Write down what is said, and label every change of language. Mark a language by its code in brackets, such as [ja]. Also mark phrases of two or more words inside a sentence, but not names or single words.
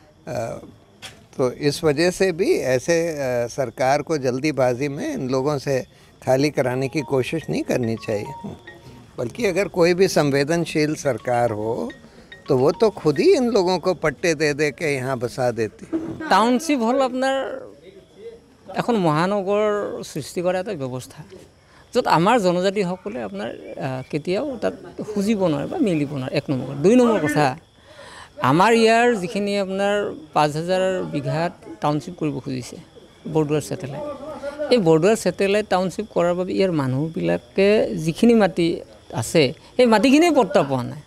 [hi] तो इस वजह से भी ऐसे सरकार को जल्दीबाजी में इन लोगों से खाली कराने की कोशिश नहीं करनी चाहिए, बल्कि अगर कोई भी संवेदनशील सरकार हो तो वो तो खुद ही इन लोगों को पट्टे दे दे के यहाँ बसा देती। टाउनशिप हल अपना [as] এখন মহানগৰ সৃষ্টি কৰা এটা ব্যৱস্থা, য'ত আমাৰ জনজাতিসকলে আপোনাৰ কেতিয়াও তাত খুজিব নোৱাৰে বা মিলিব নোৱাৰে। 1 নম্বৰ। 2 নম্বৰ কথা, আমাৰ ইয়াৰ যিখিনি আপোনাৰ 5000 বিঘাত টাউনশ্বিপ কৰিব খুজিছে বৰদুৱাৰ ছেটেলাইট, এই বৰদুৱাৰ ছেটেলাইট টাউনশ্বিপ কৰাৰ বাবে ইয়াৰ মানুহবিলাকে যিখিনি মাটি আছে সেই মাটিখিনিয়ে পট্টা পোৱা নাই।